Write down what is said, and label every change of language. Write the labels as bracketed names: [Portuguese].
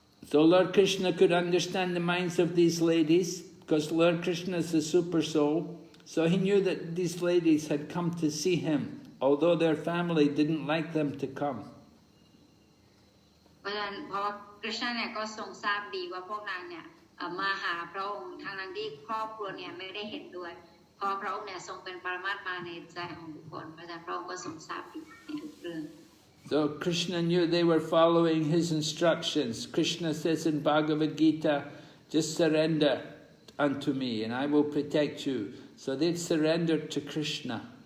[English] So Lord Krishna could understand the minds of these ladies, because Lord Krishna is the super soul. So he knew that these ladies had come to see him, although their family didn't like them to come. [Thai] เพราะฉะนั้นเพราะว่าคริชนาเนี่ยก็ทรงทราบดีว่าพวกนางเนี่ยมาหาพระองค์ทางนั้นที่ครอบครัวเนี่ยไม่ได้เห็นด้วยเพราะพระองค์เนี่ยทรงเป็นปรมาตถ์มาในใจของทุกคนเพราะฉะนั้นพระองค์ก็ทรงทราบดีในทุกเรื่อง [English] So Krishna knew they were following his instructions. Krishna says in Bhagavad Gita, just surrender unto me and I will protect you. So they'd surrendered to Krishna.